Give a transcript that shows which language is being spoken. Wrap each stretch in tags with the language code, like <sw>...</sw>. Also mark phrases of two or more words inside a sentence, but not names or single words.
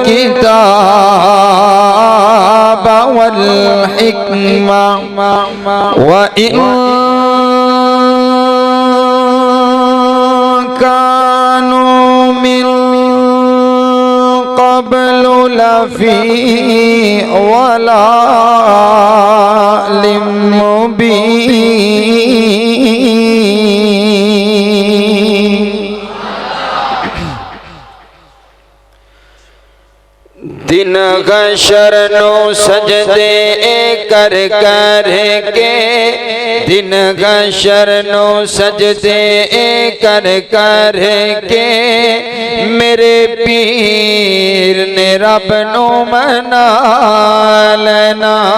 <ar>كتاب والحكمة وإن كانوا من قبل لفي ضلال مبين.</ar> <pa>دن حشر نو سجدے کر کر کے، دن حشر نو سجدے کر کر کے، میرے پیر نے رب نو منا لینا.</pa>